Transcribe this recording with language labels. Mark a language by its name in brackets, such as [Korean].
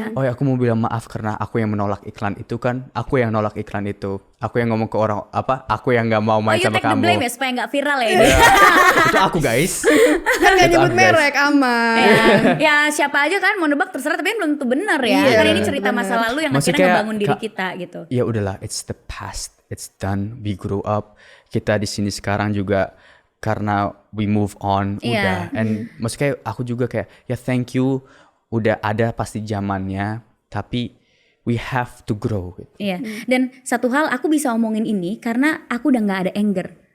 [Indonesian] Oh ya aku mau bilang maaf karena aku yang menolak iklan itu kan. Aku yang nolak iklan itu. Aku yang ngomong ke orang aku yang nggak mau main sama kamu. [English] Oh you take the blame [Indonesian] ya supaya nggak viral ya ini. Itu aku guys. Kan gak nyebut merek, aman. Ya siapa aja kan mau nebak terserah, tapi kan belum tentu benar ya. Kan ini cerita masa lalu yang akhirnya ngebangun diri kita gitu. Ya udahlah, [English] it's the past, it's done, we grew up. [Indonesian] Kita di sini sekarang juga karena [English] we move on [Indonesian] udah. And maksudnya aku juga kayak ya [English] thank you [Indonesian] udah ada pasti zamannya, tapi [English] we have to grow [Indonesian] gitu. Iya. Dan satu hal aku bisa omongin ini karena aku udah nggak ada anger.